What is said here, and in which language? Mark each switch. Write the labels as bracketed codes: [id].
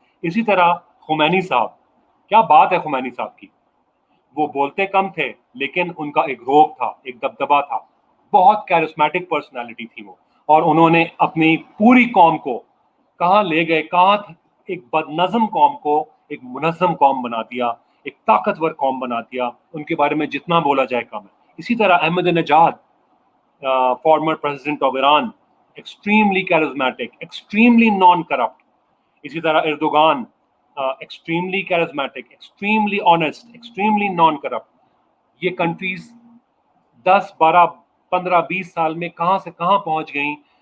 [ur] اسی طرح خمینی صاحب، کیا بات ہے خمینی صاحب کی، وہ بولتے کم تھے لیکن ان کا ایک روب تھا، ایک دبدبا تھا، بہت کیرزمیٹک پرسنالٹی تھی وہ. اور انہوں نے اپنی پوری قوم کو کہاں لے گئے، کہاں ایک بد نظم قوم کو ایک منظم قوم بنا دیا، ایک طاقتور قوم بنا دیا. ان کے بارے میں جتنا بولا جائے کم ہے. اسی طرح [en] Ahmadinejad, former president of Iran, extremely charismatic, extremely non-corrupt. [ur] اسی طرح [en] Erdogan, extremely charismatic, extremely honest, extremely non-corrupt. [ur] یہ کنٹریز 10, 12, 15, 20 سال میں کہاں سے کہاں پہنچ گئیں.